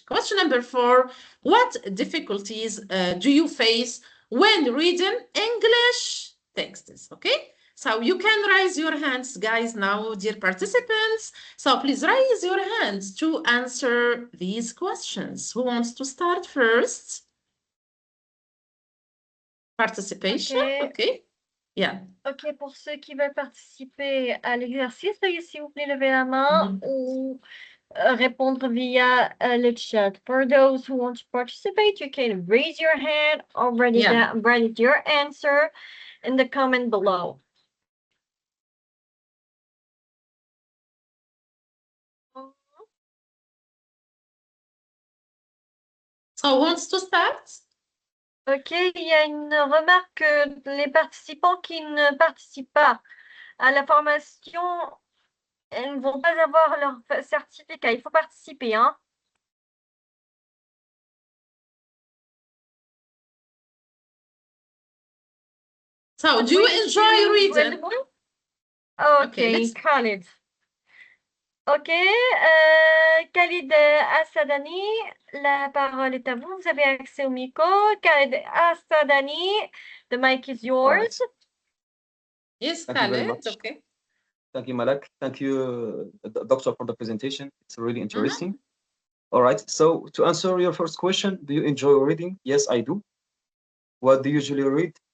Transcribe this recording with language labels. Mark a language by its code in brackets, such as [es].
[en] Question number 4, what difficulties do you face when reading English texts? Okay, so you can raise your hands, guys, now, dear participants. So please raise your hands to answer these questions. Who wants to start first? Participation, okay. Yeah. [fr] Ok, pour ceux qui veulent participer à l'exercice, veuillez s'il vous plaît lever la main ou répondre via le chat. [en] For those who want to participate, you can raise your hand or write your answer in the comment below. So who wants to start? [fr] Ok, il y a une remarque que les participants qui ne participent pas à la formation, elles ne vont pas avoir leur certificat. Il faut participer, hein. [en] So, do you enjoy reading? Okay, Khalid. [fr] Ok, Khalid Assadani, la parole est à vous. Vous avez accès au micro. [en] Khalid Assadani, the mic is yours. Right. Yes, Thank you very Khalid. much. Okay. Thank you, Malak. Thank you, Doctor, for the presentation. It's really interesting. All right. So to answer your first question, do you enjoy reading? Yes, I do. What do you usually read?